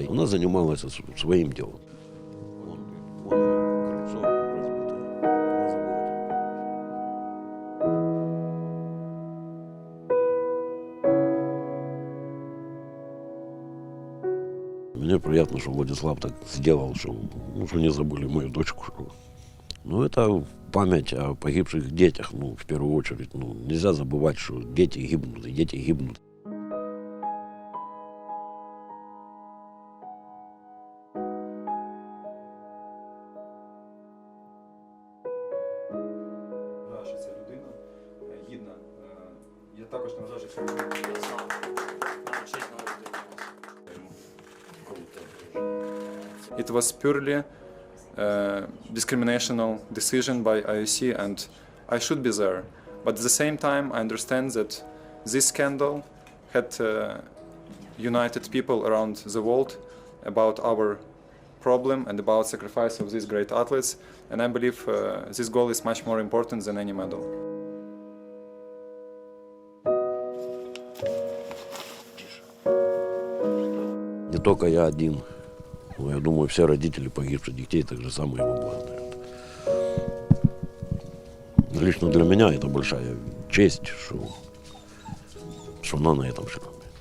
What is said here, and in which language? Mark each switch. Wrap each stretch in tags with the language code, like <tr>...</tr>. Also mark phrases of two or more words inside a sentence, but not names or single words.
<ru>Она занималась своим делом. Мне приятно, что Владислав так сделал, что не забыли мою дочку. Ну, это память о погибших детях, в первую очередь. Нельзя забывать, что дети гибнут, и дети гибнут.</ru> <uk>Що ця людина гідна. Я також не вважаю, що це</uk> <en>It was purely discriminational decision by IOC, and I should be there. But at the same time, I understand that this scandal had united people around the world about our problem and about sacrifice of these great athletes. And I believe this goal is much more important than any medal.</en> <ru>Не только я один. Но я думаю, все родители погибших детей так же самое его благодарят. Лично для меня это большая честь, что она на этом шла.</ru>